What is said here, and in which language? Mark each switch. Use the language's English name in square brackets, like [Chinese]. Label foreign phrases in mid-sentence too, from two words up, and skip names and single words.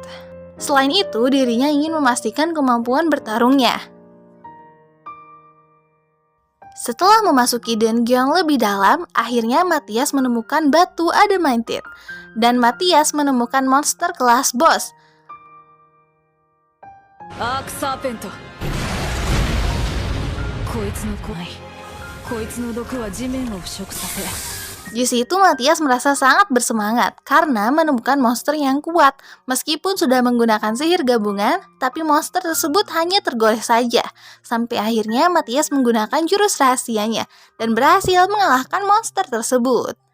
[Indonesian] Selain itu, dirinya ingin memastikan kemampuan bertarungnya. Setelah memasuki dungeon lebih dalam, akhirnya Matthias menemukan batu Adamantite. dan Matthias menemukan monster kelas bos. [Japanese] アークサーペント。こいつの怖い。こいつの毒は地面を腐食させ。 [Indonesian] Di situ Matthias merasa sangat bersemangat karena menemukan monster yang kuat. Meskipun sudah menggunakan sihir gabungan, tapi monster tersebut hanya tergores saja. Sampai akhirnya Matthias menggunakan jurus rahasianya dan berhasil mengalahkan monster tersebut.